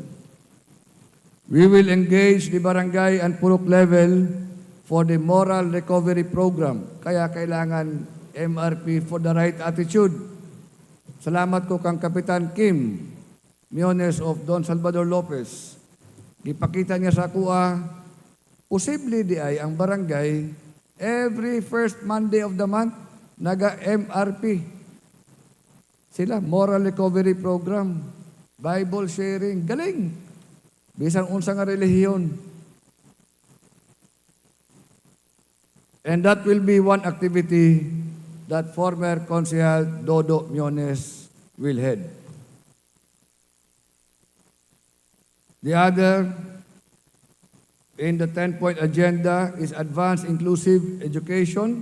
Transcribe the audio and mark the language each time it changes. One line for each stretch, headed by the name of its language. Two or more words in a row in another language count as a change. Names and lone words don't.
English: We will engage the barangay and purok level for the moral recovery program.
Filipino: Kaya kailangan
English: MRP for the right attitude.
Cebuano: Salamat ko kang Kapitan Kim Miones of Don Salvador Lopez. Ipakita niya sa kuha, posible di ay ang barangay
English: every first Monday of the month
Cebuano: naga-MRP. Sila,
English: moral recovery program, Bible sharing,
Cebuano: galing. Bisan unsa nga relihiyon.
English: And that will be one activity that former Consihal Dodo Miones will head. The other in the 10-point agenda is advanced inclusive education.